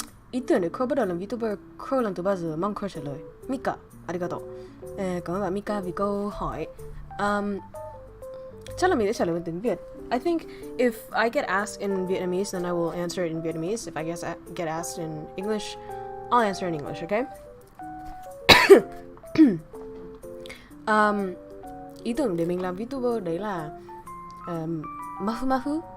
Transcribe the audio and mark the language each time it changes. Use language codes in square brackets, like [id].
[vi] Ý tưởng để Crow bắt đầu làm Vtuber, Crow lần từ bao giờ? Mong Crow trả lời. Mika, arigato. Cảm ơn bạn Mika vì câu hỏi. Chắc là mình sẽ trả lời bằng tiếng Việt. [en] I think if I get asked in Vietnamese, then I will answer it in Vietnamese. If I get asked in English, I'll answer in English, okay? [vi] Ý tưởng để mình làm Vtuber đấy là Mafu.